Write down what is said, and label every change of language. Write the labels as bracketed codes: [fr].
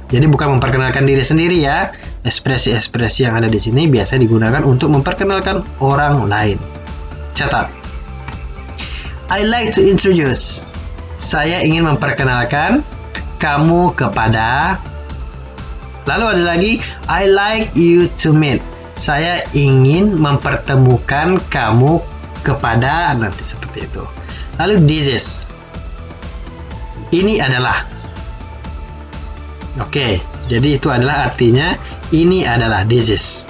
[id] Jadi bukan memperkenalkan diri sendiri ya. Ekspresi-ekspresi yang ada di sini biasa digunakan untuk memperkenalkan orang lain. Catat. [en] I like to introduce. [id] Saya ingin memperkenalkan kamu kepada. Lalu ada lagi, [en] I like you to meet. [id] Saya ingin mempertemukan kamu kepada, nanti seperti itu. Lalu this is. Ini adalah. Oke, jadi itu adalah artinya ini adalah this is.